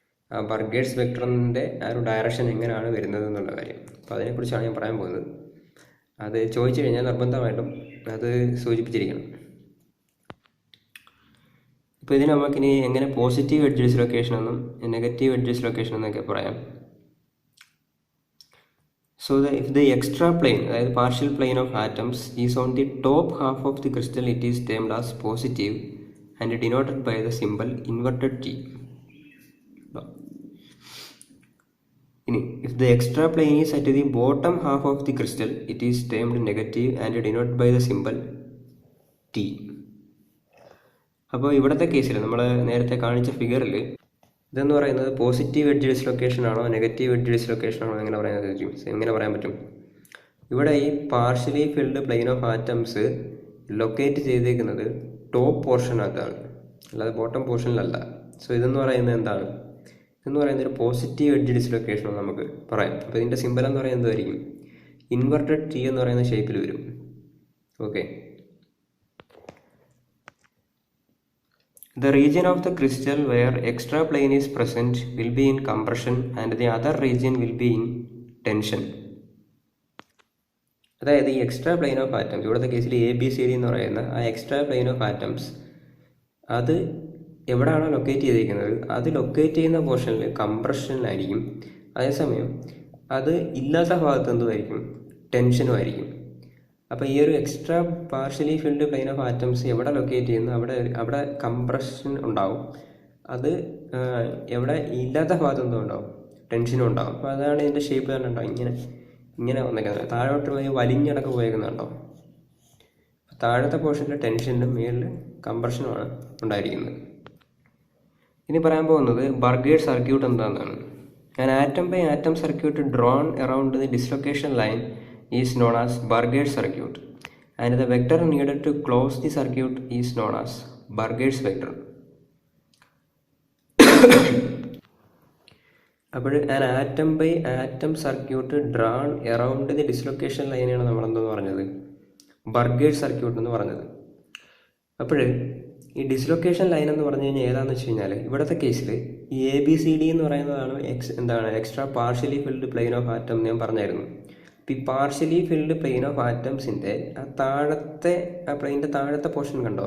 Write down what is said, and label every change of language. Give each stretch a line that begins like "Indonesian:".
Malayalam: ആ ബർഗേഴ്സ് വെക്ടറിൻ്റെ ആ ഒരു ഡയറക്ഷൻ എങ്ങനെയാണ് വരുന്നത് എന്നുള്ള കാര്യം. അപ്പോൾ അതിനെക്കുറിച്ചാണ് ഞാൻ പറയാൻ പോകുന്നത്. അത് ചോദിച്ചു കഴിഞ്ഞാൽ നിർബന്ധമായിട്ടും അത് സൂചിപ്പിച്ചിരിക്കണം. ഇപ്പോൾ ഇതിന് നമുക്കിനി എങ്ങനെ പോസിറ്റീവ് എഡ്ജ് ഡിസ്ലൊക്കേഷൻ എന്നും നെഗറ്റീവ് എഡ്ജ് ഡിസ്ലൊക്കേഷൻ എന്നൊക്കെ പറയാം.
English: So if the extra plane,
Malayalam: അതായത്
English: partial plane of atoms is on the top half of the crystal, it is termed as positive and denoted by the symbol inverted T.
Malayalam: ഇനി
English: if the extra plane is at the bottom half of the crystal, it is termed negative and denoted by the symbol T.
Malayalam: അപ്പോൾ ഇവിടുത്തെ കേസിൽ നമ്മൾ നേരത്തെ കാണിച്ച ഫിഗറിൽ ഇതെന്ന് പറയുന്നത് പോസിറ്റീവ് എഡ്ജ് ഡിസ്ലൊക്കേഷൻ ആണോ നെഗറ്റീവ് എഡ്ജ് ഡിസ്ലൊക്കേഷൻ ആണോ എങ്ങനെ പറയാൻ പറ്റും. ഇവിടെ ഈ partially filled plain of atoms locate ചെയ്തേക്കുന്നത് ടോപ്പ് പോർഷനകത്താണ്, അല്ലാതെ ബോട്ടം പോർഷനിലല്ല. സോ ഇതെന്ന് പറയുന്നത് എന്താണ്, എന്ന് പറയുന്ന ഒരു പോസിറ്റീവ് എഡ്ജ് ഡിസ്ലൊക്കേഷൻ നമുക്ക് പറയാം. അപ്പോൾ ഇതിൻ്റെ സിമ്പൽ എന്ന് പറയുന്നത് എന്തായിരിക്കും? ഇൻവെർട്ടഡ് ടി എന്ന് പറയുന്ന ഷേപ്പിൽ വരും. Okay.
English: The region of the crystal where extra plane is present will be in compression and the other region will be in tension.
Malayalam: അതായത് ഈ എക്സ്ട്രാ പ്ലെയിൻ ഓഫ് ആറ്റംസ്, ഇവിടുത്തെ കേസിൽ ABCD എന്ന് പറയുന്ന ആ എക്സ്ട്രാ പ്ലെയിൻ ഓഫ് ആറ്റംസ് അത് എവിടെയാണോ locate ചെയ്തിരിക്കുന്നത് അത് ലൊക്കേറ്റ് ചെയ്യുന്ന പോർഷനിൽ കംപ്രഷനിലായിരിക്കും. അതേസമയം അത് ഇല്ലാത്ത ഭാഗത്ത് എന്തുമായിരിക്കും? ടെൻഷനുമായിരിക്കും. അപ്പോൾ ഈ ഒരു extra partially filled plain of atoms എവിടെ ലൊക്കേറ്റ് ചെയ്യുന്നു അവിടെ കംപ്രഷൻ ഉണ്ടാവും. അത് എവിടെ ഇല്ലാത്ത ഭാഗത്ത് എന്തോ ഉണ്ടാവും? ടെൻഷനും ഉണ്ടാവും. അപ്പോൾ അതാണ് ഇതിൻ്റെ ഷേപ്പ് തന്നെ ഉണ്ടാവും. ഇങ്ങനെ വന്നേക്കുന്നത് താഴോട്ട് പോയി വലിഞ്ഞടക്ക് പോയേക്കുന്നുണ്ടോ? താഴത്തെ പോർഷനിൽ ടെൻഷനും മേളിൽ കംപ്രഷനുമാണ് ഉണ്ടായിരിക്കുന്നത്. ഇനി പറയാൻ പോകുന്നത് ബർഗേഡ് സർക്യൂട്ട് എന്താണെന്നാണ്.
English: An atom by atom circuit drawn around the dislocation line is known as Burgers circuit, and the vector needed to close the circuit is known as Burgers vector.
Malayalam: അപ്പോൾ
English: an atom by atom circuit drawn around the dislocation line
Malayalam: ആണ് നമ്മളെന്തെന്ന് പറഞ്ഞത്? ബർഗേഡ് circuit എന്ന് പറഞ്ഞത്. അപ്പോൾ ഈ dislocation line എന്ന് പറഞ്ഞു കഴിഞ്ഞാൽ ഏതാണെന്ന് വെച്ച് കഴിഞ്ഞാൽ ഇവിടുത്തെ കേസിൽ ഈ ABCD എന്ന് പറയുന്നതാണ് extra partially filled plain of atom ഞാൻ പറഞ്ഞായിരുന്നു. അപ്പോൾ ഈ പാർഷ്യലി ഫിൽഡ് പ്ലെയിൻ ഓഫ് ആറ്റംസിൻ്റെ ആ താഴത്തെ ആ പ്ലെയിൻ്റെ താഴത്തെ പോർഷൻ കണ്ടോ?